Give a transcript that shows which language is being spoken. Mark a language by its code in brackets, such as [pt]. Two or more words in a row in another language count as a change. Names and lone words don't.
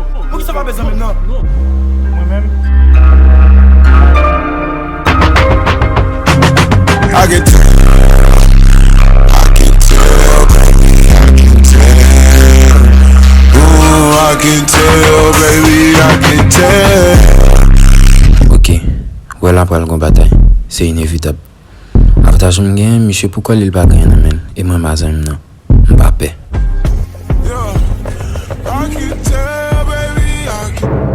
[ht] Pou ki sa va bezwen men nan? Mwen menm. [en] I can tell, I can tell, baby, I can tell. Ooh, I can tell, baby, I can tell. [ht] Ok, wè la pral gon batay. Se inevitab. Avantaj mwen gen, mesye poukwa li l pa gen nan men. E mwen ma zanmi nan. M pa pè. [en] Yeah, I can tell, baby, I can